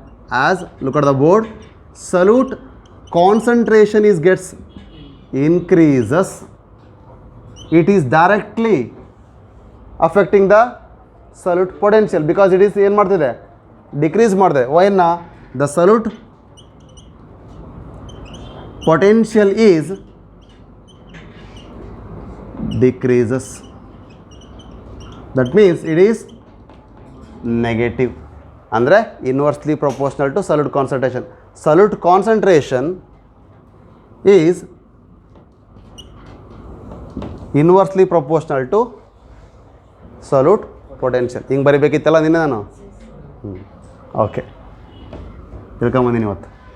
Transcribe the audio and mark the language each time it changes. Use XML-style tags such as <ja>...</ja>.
<en>as, look at the board, solute concentration is gets increases, it is directly affecting the solute potential because it is</en> <kn>ಏನು ಮಾಡ್ತಿದೆ? Decrease ಮಾಡಿದೆ.</kn> <en>ವೈನ the solute potential is decreases, that means it is negative. ಅಂದರೆ inversely proportional to solute concentration. solute concentration is inversely proportional to solute potential.</en> <kn>ಹಿಂಗೆ ಬರಿಬೇಕಿತ್ತಲ್ಲ ನಿನ್ನೆ ನಾನು. Okay, ತಿಳ್ಕೊಂಬಂದಿನಿ ಇವತ್ತು.</kn>